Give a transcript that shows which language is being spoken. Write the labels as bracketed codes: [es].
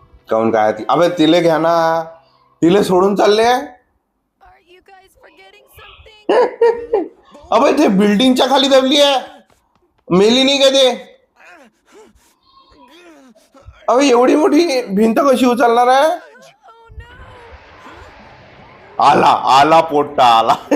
[mr] काऊन काय अबे तिले घ्या ना, तिले सोडून चालले. [en] Are you guys forgetting something? [mr] अबे ते बिल्डिंगच्या खाली दबली आहे, मेली नाही का ते. अबे एवढी मोठी भिंत कशी उचलणार आहे. [en] Oh no! [mr] आला आला पोट्टा आला.